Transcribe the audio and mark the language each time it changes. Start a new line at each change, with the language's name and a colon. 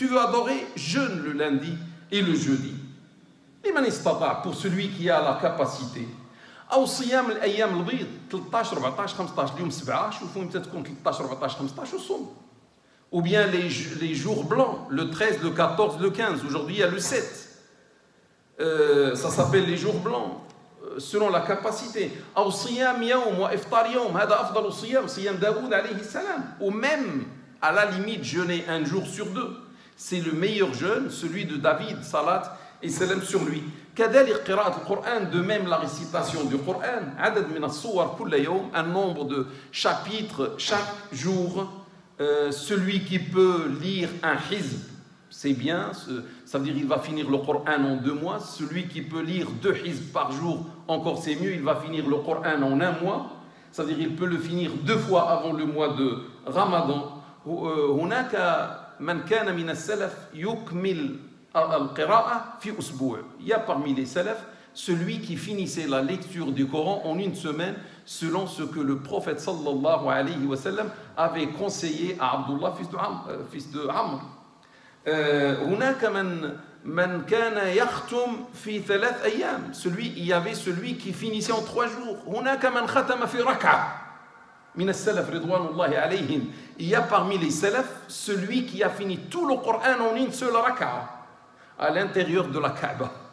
French: Tu veux adorer, jeûne le lundi et le jeudi.
Arabic: لمن استطاع,
French: pour celui qui a la capacité.
Arabic: أو صيام الأيام البيض 13 14 15 اليوم 7 شوفوا متى تكون 13 14 15 وصوم.
French: Ou bien les jours blancs, le 13, le 14, le 15. Aujourd'hui, il y a le 7. Ça s'appelle les jours blancs, selon la capacité.
Arabic: أو صيام يوم وإفطار يوم هذا أفضل الصيام صيام داوود عليه السلام.
French: Ou même, à la limite, jeûner un jour sur deux. C'est le meilleur jeûne, celui de David, salat et salam sur lui.
Arabic: كذلك قراءة القرآن,
French: de même la récitation du Coran,
Arabic: عدد من الصور كل يوم,
French: un nombre de chapitres chaque jour. Celui qui peut lire un hizb, c'est bien, ça veut dire qu'il va finir le Coran en 2 mois. Celui qui peut lire 2 hizb par jour, encore c'est mieux, il va finir le Coran en 1 mois. Ça veut dire qu'il peut le finir 2 fois avant le mois de Ramadan.
Arabic: هناك من كان من السلف يكمل القراءة في أسبوع.
French: Il y a parmi les salafs celui qui finissait la lecture du Coran en 1 semaine, selon ce que le prophète sallallahu alayhi wa sallam avait conseillé à Abdullah, fils de Amr.
Arabic: هناك من كان يختم في 3 أيام.
French: Il y avait celui qui finissait en 3 jours.
Arabic: هناك من ختم في ركعة من السلف رضوان الله عليهم.
French: Il y a parmi les salafs celui qui a fini tout le Coran en 1 seule raka'a à l'intérieur de la Kaaba.